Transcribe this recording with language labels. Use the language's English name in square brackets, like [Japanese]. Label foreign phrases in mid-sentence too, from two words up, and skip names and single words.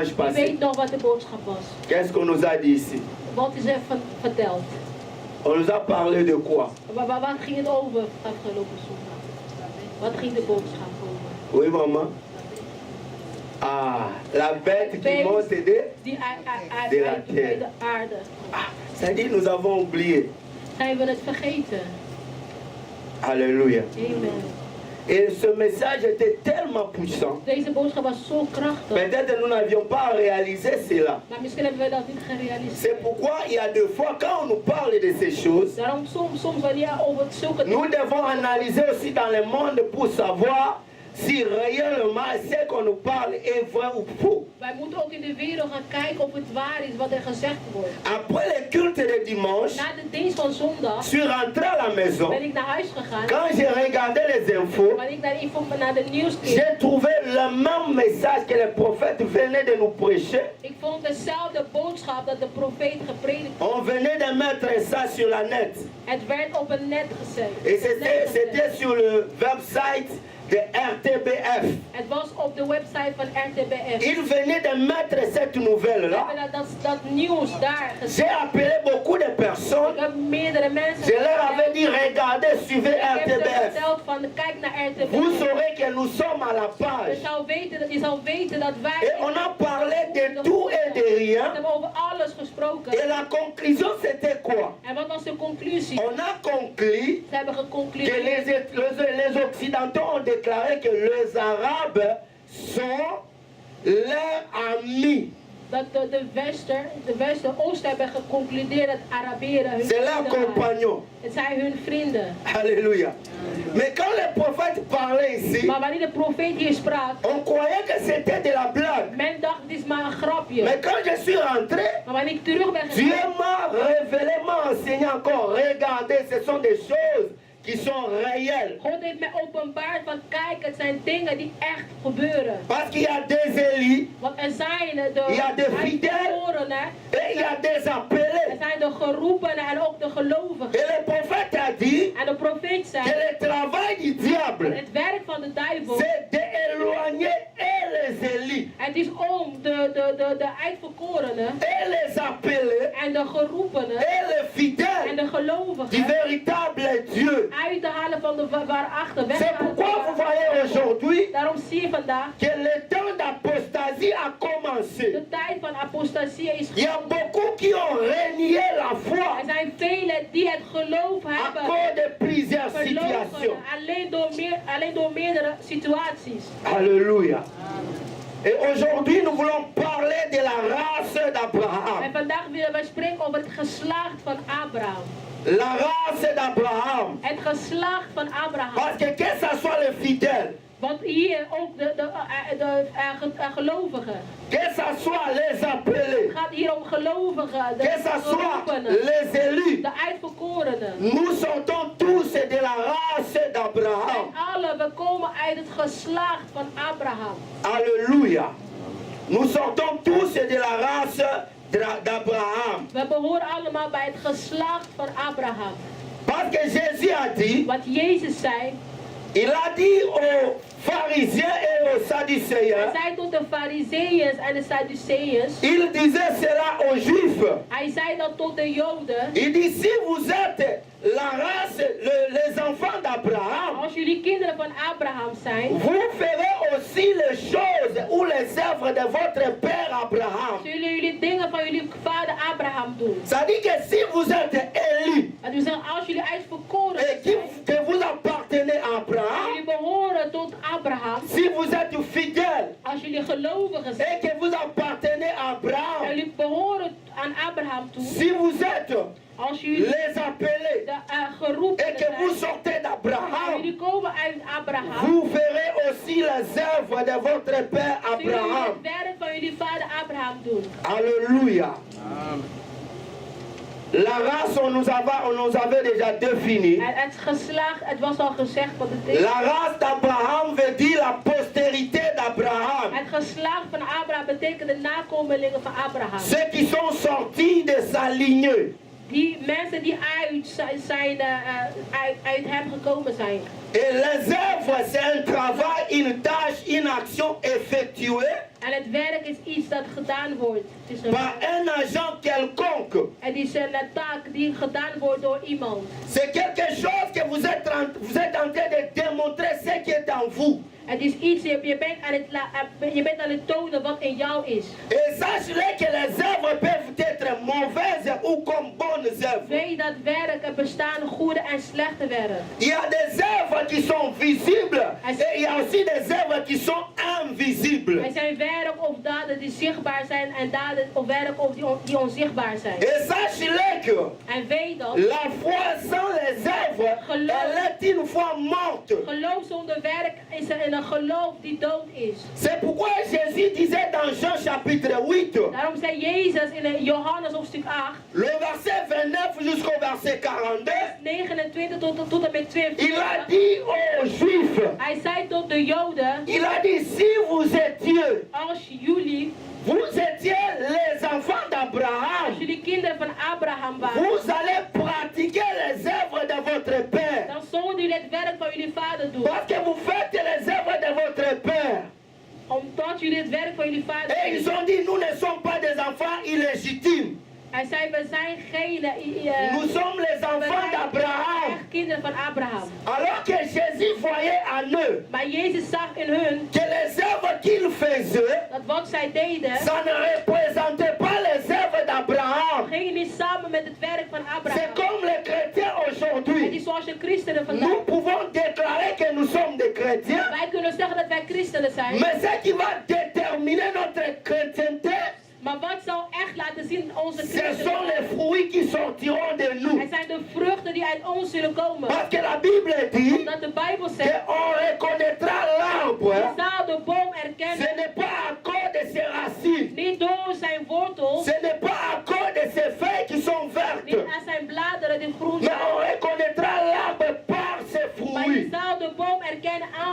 [Dutch] Wie passé? weet nog wat de boodschap was? [French] Qu'est-ce qu'on nous a dit ici? [Dutch] Wat is er verteld? [French] On nous a parlé de quoi? [Dutch] Wat ging het over afgelopen zondag? Wat ging de boodschap over? [French] Oui, maman? Ah, la bête qui monte de... [Dutch] Die uit [French] De la terre. [Dutch] de aarde. [French] Ah, c'est-à-dire nous avons oublié. [Dutch] Zijn we het vergeten? Alléluia. Amen. [French] Et ce message était tellement puissant. [Dutch] Deze boodschap was zo krachtig. [French] Peut-être nous n'avions pas réalisé cela. [Dutch] Maar misschien hebben wij dat niet gerealiseerd. [French] C'est pourquoi il y a deux fois, quand on nous parle de ces choses, [Dutch] Daarom soms wanneer over zulke [French] nous [Dutch] dingen... [French] devons analyser aussi dans le monde pour savoir si réellement ce qu'on nous parle est vrai ou faux. [Dutch] Wij moeten ook in de wereld gaan kijken of het waar is wat er gezegd wordt. [French] Après le culte de dimanche, [Dutch] Na de dienst van zondag [French] je suis rentré à la maison. [Dutch] ben ik naar huis gegaan. [French] Quand j'ai regardé les infos, [Dutch] Wanneer ik naar de nieuws keek, [French] j'ai trouvé le même message que le prophète venait de nous prêcher. [Dutch] ik vond dezelfde boodschap dat de profeet gepredikt. [French] On venait de mettre ça sur la net. [Dutch] Het werd op een net gezet. [French] Et c'était sur le website de RTBF. [Dutch] Het was op de website van RTBF. [French] Il venait de mettre cette [Dutch] We [French] nouvelle-là. [Dutch] hebben dat nieuws daar gezet. [French] J'ai appelé beaucoup de personnes. [Dutch] Ik heb meerdere mensen [French] Je leur avais dit, regardez, suivez [Dutch] Ik heb ze RTBF. verteld van kijk naar RTBF. [French] Vous saurez que nous sommes à la page. [Dutch] Je zal weten dat wij... [French] Et on a parlé de tout et de [Dutch] We [French] rien. [Dutch] hebben over alles gesproken. [French] Et la conclusion, c'était quoi? [Dutch] En wat was de conclusie? [French] On a conclu [Dutch] Ze hebben [French] que [Dutch] geconcludeerd [French] les Occidentaux ont déclaré que les Arabes sont leurs amis. [Dutch] dat de Oosten hebben geconcludeerd dat Arabieren hun [French] C'est leurs [Dutch] vrienden waren. [French] compagnons. [Dutch] Het zijn hun vrienden. Alléluia. [French] Mais quand le prophète parlait ici, [Dutch] Maar wanneer de profeet hier sprak, [French] on croyait que c'était de la blague. [Dutch] men dacht het is maar een grapje. [French] Mais quand je suis rentré, [Dutch] Maar wanneer ik terug ben [French] Dieu [Dutch] gegaan, [French] m'a révélé, m'a enseigné encore. Regardez, ce sont des choses qui sont réelles. [Dutch] God heeft mij openbaard van kijk, het zijn dingen die echt gebeuren. [French] Parce qu'il y a des élits [Dutch] Want er zijn de Ja, de fidèles. uitverkorenen, [French] et il y a des [Dutch] er [French] appelés. [Dutch] zijn de geroepenen en ook de gelovigen. [French] Et le prophète a dit [Dutch] En de profeet zei, [French] que le travail du diable, [Dutch] het werk van de duivel, [French] c'est d'éloigner et les élits [Dutch] het is om de uitverkorenen [French] et les appelés [Dutch] en de geroepenen [French] et les [Dutch] en [French] fidèles [Dutch] de [French] du [Dutch] gelovigen [French] véritable Dieu. [Dutch] uit te halen van de waarachter, weg [French] C'est [Dutch] te halen [French] pourquoi vous [Dutch] van de [French] voyez [Dutch] waarachter. [French] aujourd'hui [Dutch] Daarom zie je vandaag [French] que le temps d'apostasie l'apostasie a commencé, [Dutch] De tijd van apostasie is [French] il y a beaucoup qui ont renié la foi [Dutch] Er zijn velen die het geloof [French] à [Dutch] hebben [French] cause de plusieurs [Dutch] verloochenen, [French] situations. [Dutch] alleen door meerdere situaties. Alléluia. [French] Et aujourd'hui, nous voulons parler de la race [Dutch] En [French] d'Abraham. [Dutch] vandaag willen wij spreken over het geslacht van Abraham. [French] La race d'Abraham. [Dutch] Het geslacht van Abraham. [French] Parce que ça soit les fidèles, [Dutch] Want hier ook de gelovigen. [French] que ça soit les appelés, [Dutch] Het gaat hier om gelovigen, de [French] que ça soit [Dutch] geroepenen, [French] les élus, [Dutch] de uitverkorenen. [French] nous sortons tous de la race d'Abraham. [Dutch] En alle, we komen uit het geslacht van Abraham. Alléluia. [French] Nous sortons tous de la race d'Abraham. [Dutch] We behoren allemaal bij het geslacht van Abraham. [French] Parce que Jésus a dit, [Dutch] Wat Jezus zei, [French] il a dit aux pharisiens et aux [Dutch] hij [French] sadducéens, [Dutch] zei tot de Farizeeërs en de Sadduceeërs, [French] il disait cela aux Juifs. [Dutch] hij zei dat tot de Joden, [French] Il dit, si vous êtes la race, les enfants d'Abraham, [Dutch] als jullie kinderen van Abraham zijn, [French] vous ferez aussi les choses ou les œuvres de votre père Abraham. [Dutch] zullen jullie dingen van jullie vader Abraham doen. [French] Ça dit que si vous êtes élus [Dutch] Dat wil zeggen, als jullie uitverkoren [French] et [Dutch] zijn, [French] que vous appartenez à [Dutch] als Abraham, jullie behoren tot Abraham, [French] si vous êtes fidèles [Dutch] als jullie gelovigen zijn, [French] et que vous appartenez à [Dutch] en Abraham, jullie behoren aan Abraham toe, [French] si vous êtes [Dutch] als jullie [French] les appelés [Dutch] de geroepenen [French] et que vous [Dutch] zijn, [French] sortez [Dutch] en [French] d'Abraham, [Dutch] jullie komen uit Abraham, [French] vous verrez aussi les œuvres de votre père [Dutch] zullen jullie Abraham. het werk van jullie vader Abraham doen. Alléluia. [French] La race, on nous avait déjà défini. [Dutch] En het geslacht, het was al gezegd wat het is. [French] La race d'Abraham veut dire la postérité d'Abraham. [Dutch] Het geslacht van Abraham betekent de nakomelingen van Abraham. [French] Ceux qui sont sortis de sa lignée. [Dutch] Die mensen die uit hem gekomen zijn. [French] Et les œuvres, c'est un travail, une tâche, une action effectuée [Dutch] En het werk is iets dat gedaan wordt. Het is een, [French] par un agent quelconque. [Dutch] het is een taak die gedaan wordt door iemand. [French] C'est quelque chose que vous êtes en train de démontrer ce qui est en vous. [Dutch] Het is iets, je bent aan het tonen wat in jou is. [French] Et sachez que les œuvres peuvent être mauvaises ou comme bonnes œuvres. [Dutch] Weet dat werk, er bestaan goede en slechte werk. [French] Il y a des œuvres qui sont visibles et il y a aussi des œuvres qui sont invisibles. [Dutch] Er zijn werk of daden die zichtbaar zijn en daden of werk of die onzichtbaar zijn. [French] Et sachez que [Dutch] En weet dat [French] la foi sans les œuvres, elle est une foi morte. [Dutch] geloof zonder werk is een geloof die dood is. [French] C'est pourquoi Jésus disait dans Jean chapitre 8, [Dutch] Daarom zei Jezus in Johannes hoofdstuk 8, [French] le verset 29 jusqu'au verset 42, [Dutch] 29 tot en met 42. [French] il a dit aux Juifs, [Dutch] Hij zei tot de Joden, [French] il a dit, si vous étiez, [Dutch] als jullie [French] les enfants [Dutch] Als [French] d'Abraham, [Dutch] jullie kinderen van Abraham waren, [French] vous allez pratiquer les œuvres de votre père. [Dutch] dan zouden jullie het werk van jullie vader doen. [French] Parce que vous faites les œuvres de votre père. [Dutch] Omdat jullie het werk van jullie vader [French] Et ils ont dit, nous ne sommes pas des enfants illégitimes. [Dutch] Hij zei, we zijn geen [French] Nous sommes les enfants d'Abraham. [Dutch] echt kinderen van Abraham. [French] Alors que Jésus voyait en eux [Dutch] Maar Jezus zag in hun [French] que les œuvres qu'ils faisaient, [Dutch] dat wat zij deden, [French] ça ne représentait pas les œuvres d'Abraham. [Dutch] ging niet samen met het werk van [French] C'est [Dutch] Abraham. [French] comme les chrétiens [Dutch] Het [French] aujourd'hui. [Dutch] is zoals de christenen vandaag. [French] Nous pouvons déclarer que nous sommes des chrétiens, [Dutch] Wij kunnen zeggen dat wij christenen zijn. [French] mais ce qui va déterminer notre chrétienté, [Dutch] Maar wat zal echt laten zien onze [French] ce sont [Dutch] christenen? [French] les fruits qui sortiront de nous. [Dutch] Het zijn de vruchten die uit ons zullen komen. [French] Parce que la Bible dit [Dutch] Omdat de Bijbel zegt, [French] qu'on reconnaîtra [Dutch] je [French] l'arbre. [Dutch] zal de boom [French] Ce [Dutch] erkennen. [French] n'est pas à cause de ses racines. [Dutch] Niet door zijn wortels, [French] Ce n'est pas à cause de ses feuilles qui sont [Dutch] niet [French] vertes. [Dutch] aan zijn bladeren die groen [French] Mais [Dutch] zijn. [French] on reconnaîtra l'arbre par ses [Dutch] Maar je [French] fruits. [Dutch] zal de boom erkennen aan